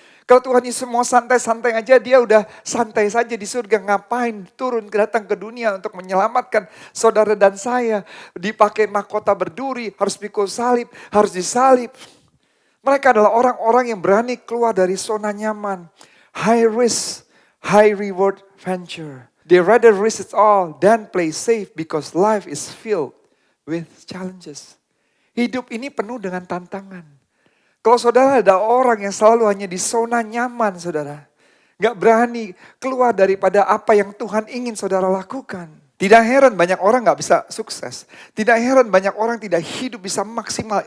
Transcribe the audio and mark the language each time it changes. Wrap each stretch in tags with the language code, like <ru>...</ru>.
<id>Kalau Tuhan Yesus mau santai-santai aja, dia udah santai saja di surga. Ngapain turun datang ke dunia untuk menyelamatkan saudara dan saya. Dipakai mahkota berduri, harus pikul salib, harus disalib. Mereka adalah orang-orang yang berani keluar dari zona nyaman.</id> <en>High risk, high reward venture. They rather risk it all than play safe because life is filled with challenges.</en> <id>Hidup ini penuh dengan tantangan. Kalau saudara ada orang yang selalu hanya di zona nyaman saudara. Gak berani keluar daripada apa yang Tuhan ingin saudara lakukan. Tidak heran banyak orang gak bisa sukses. Tidak heran banyak orang tidak hidup bisa maksimal.</id>